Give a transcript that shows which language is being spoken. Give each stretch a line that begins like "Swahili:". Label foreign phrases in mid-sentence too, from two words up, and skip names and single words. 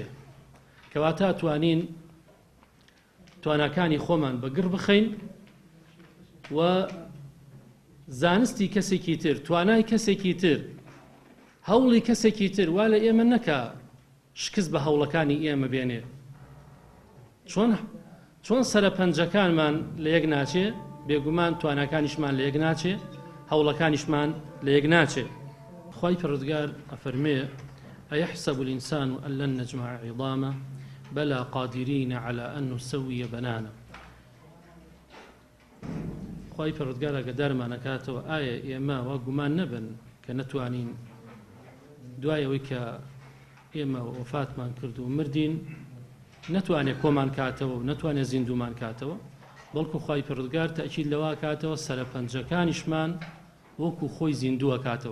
Central Kurdish: کەواتە ئەتوانین تواناکانی خۆمان بەگڕ بخەین و زانستی کەسێکی تر، توانای کەسێکی تر، هەوڵی کەسێکی تر وا لە ئێمە نەکا شکست بە هەوڵەکانی ئێمە بێنێ. چۆن سەرپەنجەکانمان لە یەک ناچێ، بێگومان تواناکانیشمان لە یەک ناچێ، هەوڵەکانیشمان لە یەک ناچێ. خوای پەروەردگار ئەفەرمێ:
Arabic: أيحسب الإنسان أن لن نجمع عظامه بلى قادرين على أن نسوي بنانه.
Central Kurdish: خوای پەروەردگار ئەگە دەرمانەکاتەوە ئایا ئێمە وا گومان نەبن کە نەتوانین دوای ئەوەی کە ئێمە وەفاتمان کرد و مردین نەتوانێت کۆمان کاتەوە و نەتوانێت زیندومان کاتەوە، بەڵکو خوای پەروەردگار تەئکید لەوا کاتەوە سەرپەنجەکانیشمان وەکو خۆی زیندووە کاتەوە.